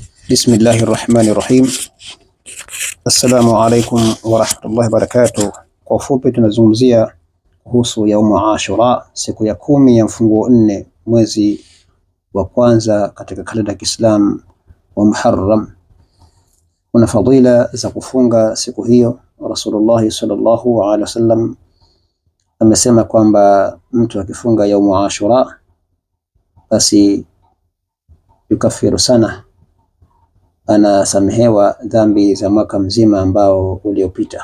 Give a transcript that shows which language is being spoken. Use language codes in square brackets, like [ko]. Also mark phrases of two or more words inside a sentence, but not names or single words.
[ar] بسم الله الرحمن الرحيم. السلام عليكم ورحمة الله وبركاته. [sw] Kwa ufupi tunazungumzia kuhusu [ar] يوم عاشوراء, [sw] siku ya 10 ya mfunguo 4 mwezi wa kwanza katika kalenda ya Kiislamu wa Muharram. Kuna fadhila za kufunga siku hiyo. Rasulullah [ar] صلى الله عليه وسلم [sw] amesema kwamba mtu akifunga [ar] يوم عاشوراء [sw] basi yukafiru sana, anasamehewa dhambi za mwaka mzima ambao uliopita.